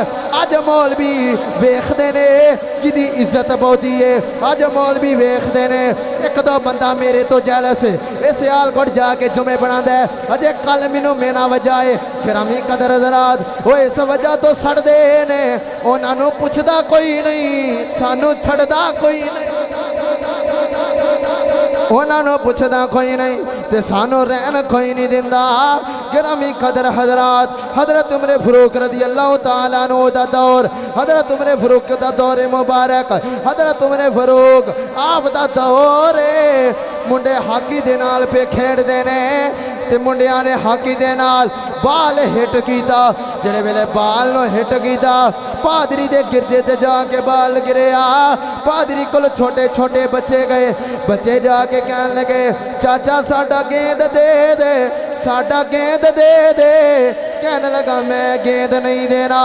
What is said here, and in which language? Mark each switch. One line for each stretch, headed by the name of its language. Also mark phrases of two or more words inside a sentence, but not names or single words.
Punjabi: اج مولوی ویکھدے نے جیدی عزت بہتی ہے، اج مولوی ویکھدے نے اک دو بندہ میرے تو جیلس ہے سیالکوٹ جا کے جمعے بناندا ہے، اجے کل مینوں مینا وجائے گرامی قدر حضرات وہ اس وجہ تو سڑدے نے، انہوں نے پچھدا کوئی نہیں، سانوں چھڈدا کوئی نہیں، انہوں نے پچھدا کوئی نہیں تے سانوں رہن کوئی نہیں دیندا. گرامی قدر حضرات حضرت عمر فاروق
Arabic: رضی اللہ تعالیٰ عنہ
Punjabi: دا دور، حضرت عمر فاروق دا دور مبارک، حضرت عمر فاروق آپ دا دور منڈے ہاکی دے نال پے کھیڈدے نے تے منڈیاں نے ہاکی دے نال بال ہٹ کیتا، جیہڑے ویلے بال نوں ہٹ کیتا پادری دے گرجے تے جا کے بال گریا، پادری کول چھوٹے چھوٹے بچے گئے، بچے جا کے کہن لگے چاچا ساڈا گیند دے دے، ساڈا گیند دے دے، کہنے لگا میں گیند نہیں دینا.